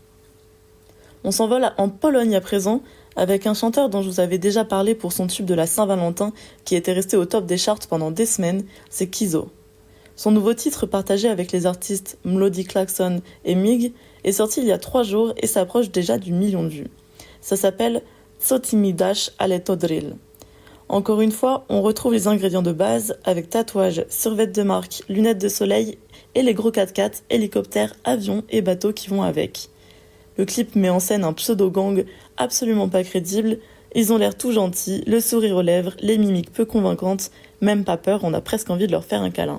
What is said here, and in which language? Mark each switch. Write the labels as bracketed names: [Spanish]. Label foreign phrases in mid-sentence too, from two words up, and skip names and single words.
[French] On s'envole en Pologne à présent, avec un chanteur dont je vous avais déjà parlé pour son tube de la Saint-Valentin, qui était resté au top des charts pendant des semaines, c'est Kizo. Son nouveau titre partagé avec les artistes Mlody Clarkson et Mig est sorti il y a 3 jours et s'approche déjà du 1 million de vues. Ça s'appelle Co ti mi dasz, ale to drill. Encore une fois, on retrouve les ingrédients de base avec tatouages, survêtements de marque, lunettes de soleil et les gros 4x4, hélicoptères, avions et bateaux qui vont avec. Le clip met en scène un pseudo-gang absolument pas crédible, ils ont l'air tout gentils, le sourire aux lèvres, les mimiques peu convaincantes, même pas peur, on a presque envie de leur faire un câlin.